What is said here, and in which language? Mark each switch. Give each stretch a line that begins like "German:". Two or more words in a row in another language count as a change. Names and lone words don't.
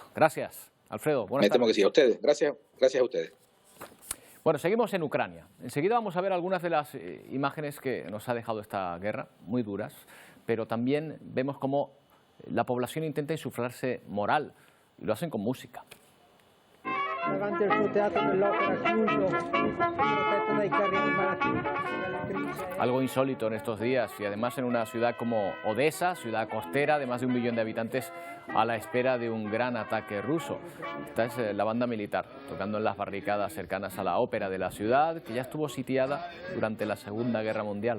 Spanish: Gracias, Alfredo. Me temo que sí, a ustedes. Gracias a ustedes. Bueno, seguimos en Ucrania. Enseguida vamos a ver algunas de las imágenes que nos ha dejado esta guerra, muy duras, pero también vemos cómo la población intenta insuflarse moral, y lo hacen con música.
Italian: Davanti al suo teatro dell'opera chiuso, protetto dai carri armati.
Spanish: Algo insólito en estos días y además en una ciudad como Odessa, ciudad costera de más de 1 millón de habitantes, a la espera de un gran ataque ruso. Esta es la banda militar tocando en las barricadas cercanas a la ópera de la ciudad, que ya estuvo sitiada durante la Segunda Guerra Mundial.